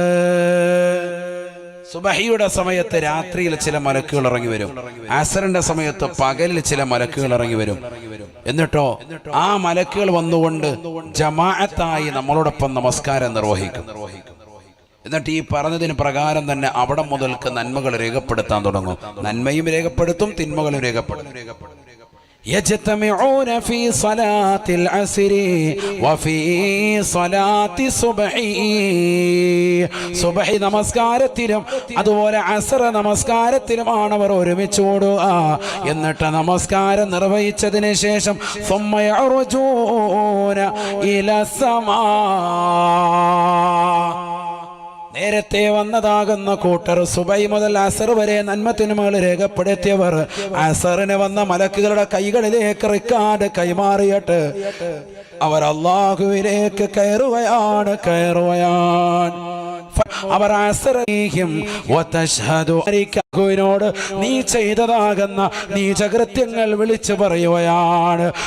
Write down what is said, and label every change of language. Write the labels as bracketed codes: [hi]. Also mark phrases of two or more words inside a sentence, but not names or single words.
[ml] സുബഹിയുടെ സമയത്ത് രാത്രിയിൽ ചില മലക്കുകൾ ഇറങ്ങി വരും, അസറിന്റെ സമയത്ത് പകലിൽ ചില മലക്കുകൾ ഇറങ്ങി വരും. എന്നിട്ടോ ആ മലക്കുകൾ വന്നുകൊണ്ട് ജമാഅത്തായി നമ്മളോടൊപ്പം നമസ്കാരം നിർവഹിക്കും. എന്നിട്ട് ഈ പറഞ്ഞതിന് പ്രകാരം തന്നെ അവിടെ മുതൽക്ക് നന്മകൾ രേഖപ്പെടുത്താൻ തുടങ്ങും. നന്മയും രേഖപ്പെടുത്തും, തിന്മകളും രേഖപ്പെടുത്തും. [ar] يجتمعون في صلاة العصر وفي صلاة الصبح. [ml] സുബഹി നമസ്കാരത്തിലും അതുപോലെ അസർ നമസ്കാരത്തിലുമാണ് അവർ ഒരുമിച്ച് കൂടുക. എന്നിട്ട് നമസ്കാരം നിർവഹിച്ചതിന് ശേഷം [ar] ثم يعرجون إلى السماء. [ml] നേരത്തെ വന്നതാകുന്ന കൂട്ടർ സുബൈ മുതൽ അസർ വരെ നന്മത്തിന്മകൾ രേഖപ്പെടുത്തിയവർ അസറിന് വന്ന മലക്കുകളുടെ കൈകളിലേക്ക് റിക്കാർഡ് കൈമാറിയിട്ട് അവർ അല്ലാഹുവിലേക്ക് കയറുകയാണ്. അവർ അസറിനോട് നീ ചെയ്തതാകുന്ന നീചകൃത്യങ്ങൾ വിളിച്ചു പറയുകയാണ്.